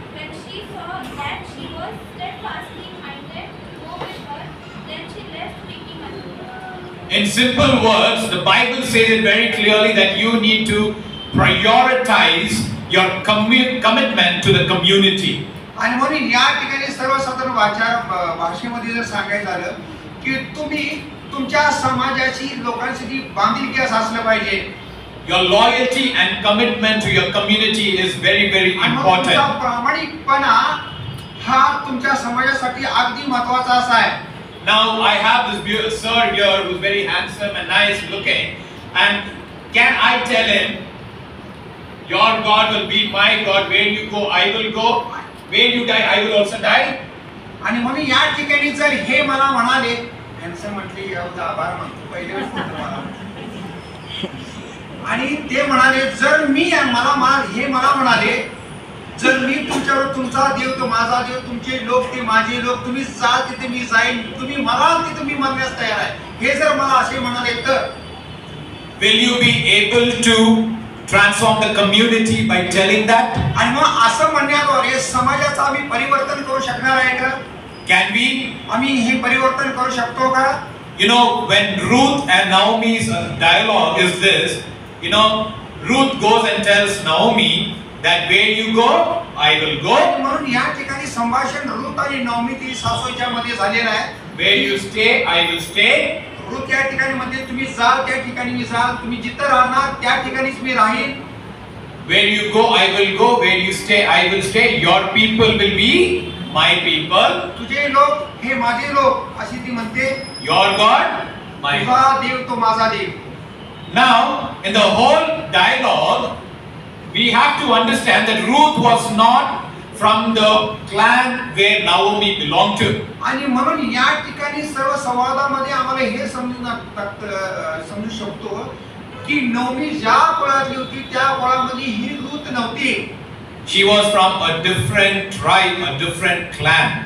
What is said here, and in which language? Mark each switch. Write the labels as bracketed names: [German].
[English] When she saw that she was steadfastly minded to go with her, then she left speaking unto her. In simple words, the Bible says it very clearly that you need to prioritize your commitment to the community. [Marathi] आणि म्हणून या ठिकाणी सर्वसाधारण भाषेमध्ये जर सांगायचं झालं की तुम्ही तुमच्या समाजाची लोकांसाठी बांधिलकी असलं पाहिजे. [English] Your loyalty and commitment to your community is very, very important. [Marathi] तुमचा प्रामाणिकपणा हा तुमच्या समाजासाठी अगदी महत्त्वाचा असा आहे. [English] Now I have this sir here who's very handsome and nice looking, and can I tell him, your God will be my God, where you go I will go, where you die I will also die? [Marathi] आणि म्हणून या ठिकाणी जर हे मला म्हणाले, handsome म्हटले आभार मानतो पहिले आणि ते म्हणाले जर मी हे मला म्हणाले जर मी तुमच्यावर तुमचा देव तो माझा देव, तुमचे लोक ते माझे लोक, तुम्ही जा तिथे मी जाईन, तुम्ही म्हणाल तिथे मी मानण्यास तयार आहे, हे जर मला असे म्हणाले तर [English] will you be able to transform the community by telling that? [Marathi] आणि मग असं म्हणण्याद्वारे समाजाचं आम्ही परिवर्तन करू शकणार आहे का? [English] Can we? [Marathi] आम्ही हे परिवर्तन करू शकतो का? [English] You know, when Ruth and Naomi's dialogue is this, you know, Ruth goes and tells Naomi that where you go, I will go. [Marathi] म्हणून या ठिकाणी संभाषण रूथ आणि नवमी ती सासूच्या मध्ये झालेलं आहे. [English] Where you stay, I will stay. [Marathi] Ruth या ठिकाणी मध्ये तुम्ही जाल त्या ठिकाणी मी जाल, तुम्ही जिथं राहणार त्या ठिकाणीच मी राहीन. [English] Where you go, I will go. Where you stay, I will stay. Your people will be my people. [Marathi] तुझे लोक हे माझे लोक अशी ती म्हणते. [English] Your God, my [Marathi] तुझा [English] God. [Marathi] देव तो माझा देव. [English] Now, in the whole dialogue, we have to understand that Ruth was not from the clan where Naomi belonged to. [Marathi] आणि म्हणून या ठिकाणी सर्व संवादामध्ये आम्हाला हे समजू शकतो की नवमी ज्या कुळातली होती त्या कुळामध्ये ही रूथ नव्हती. [English] She was from a different tribe, a different clan.